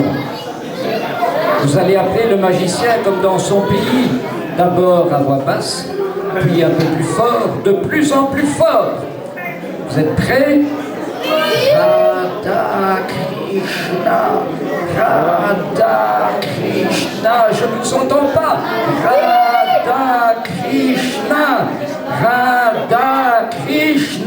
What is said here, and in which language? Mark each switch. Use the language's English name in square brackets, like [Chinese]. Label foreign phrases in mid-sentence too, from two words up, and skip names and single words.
[French] Vous allez appeler le magicien comme dans son pays, d'abord à voix basse, puis un peu plus fort, de plus en plus fort. Vous êtes prêts? Radha Krishna, Radha Krishna, je ne vous entends pas. Radha Krishna, Radha Krishna.